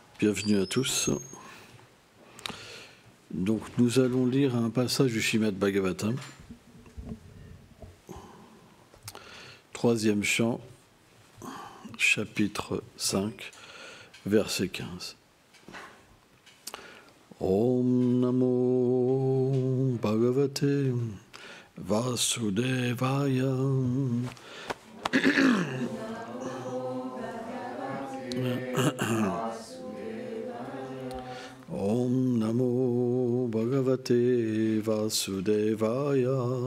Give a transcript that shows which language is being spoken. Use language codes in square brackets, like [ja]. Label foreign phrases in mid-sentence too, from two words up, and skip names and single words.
[fr] Bienvenue à tous. Donc nous allons lire un passage du Śrīmad Bhagavatam, troisième chant, chapitre 5, verset 15. [sa] ॐ नमो भगवते वासुदेवाय. ॐ नमो भगवते वासुदेवाय.